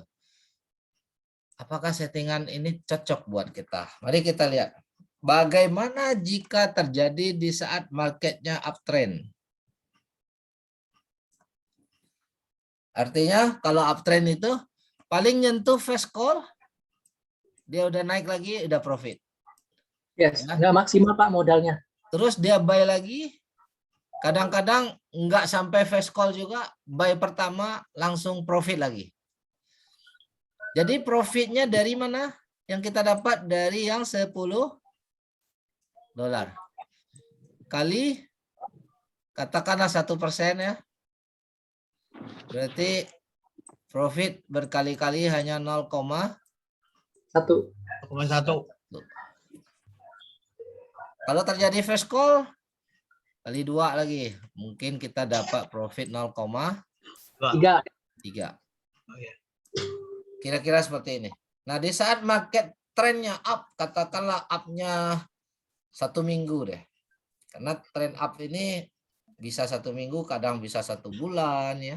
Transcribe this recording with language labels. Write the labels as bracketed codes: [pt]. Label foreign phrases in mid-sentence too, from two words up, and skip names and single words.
[id] Apakah settingan ini cocok buat kita? Mari kita lihat. Bagaimana jika terjadi di saat marketnya uptrend? Artinya kalau uptrend itu paling nyentuh [en] first call, [id] dia udah naik lagi, udah profit. Yes, Ya. nggak maksimal Pak modalnya. Terus dia buy lagi, kadang-kadang nggak sampai [en] first call [id] juga, buy pertama langsung profit lagi. Jadi profitnya dari mana? Yang kita dapat dari yang $10 kali katakanlah 1% ya. Berarti profit berkali-kali hanya 0,1. 1. Kalau terjadi [en] first call [id] kali 2 lagi, mungkin kita dapat profit 0,3. 3. Kira-kira seperti ini. Nah, di saat market trennya up, katakanlah up-nya 1 minggu deh. Karena trend up ini bisa 1 minggu, kadang bisa 1 bulan ya.